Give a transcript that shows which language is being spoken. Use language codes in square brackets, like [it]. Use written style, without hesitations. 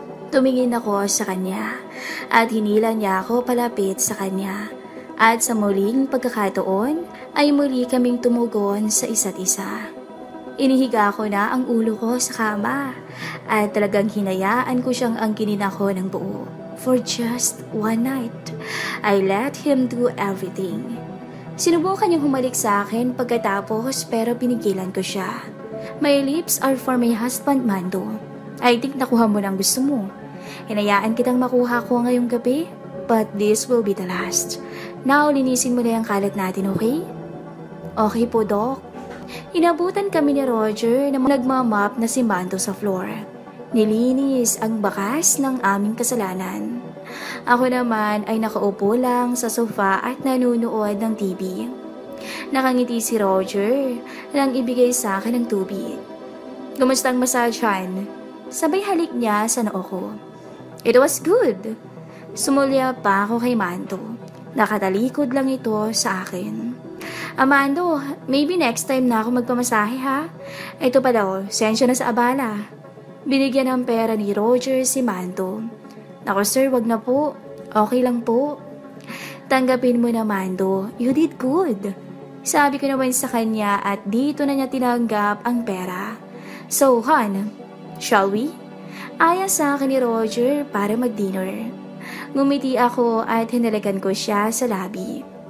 [tl] Tumingin ako sa kanya at hinila niya ako palapit sa kanya. At sa muling pagkakataon ay muli kaming tumugon sa isa't isa. Inihiga ko na ang ulo ko sa kama at talagang hinayaan ko siyang angkinin ako ng buo. [en] For just one night, I let him do everything. [tl] Sinubukan niyang humalik sa akin pagkatapos pero pinigilan ko siya. [en] My lips are for my husband, Mando. I think [tl] nakuha mo ng gusto mo. Hinayaan kitang makuha ko ngayong gabi, [en] but this will be the last. [tl] Now, linisin mo na yung kalat natin, okay? Okay po, Doc. Inabutan kami ni Roger na nagmamap na si Mando sa floor. Nilinis ang bakas ng aming kasalanan. Ako naman ay nakaupo lang sa sofa at nanunood ng TV. Nakangiti si Roger nang ibigay sa akin ng tubig. Kumusta ang masasyan? Sabay halik niya sa noo ko. [en] It was good. [tl] Sumulya pa ako kay Mando. Nakatalikod lang ito sa akin. Amando, [en] maybe next time [tl] na ako magpamasahe ha? Ito pa daw, sensya na sa abala. Binigyan ng pera ni Roger si Mando. Naku sir, wag na po. Okay lang po. Tanggapin mo na Mando, [en] you did good. [tl] Sabi ko naman sa kanya at dito na niya tinanggap ang pera. So, Han, [en] shall we? [tl] Aya sa akin ni Roger para mag-dinner. Ngumiti ako at hinalagan ko siya sa labi.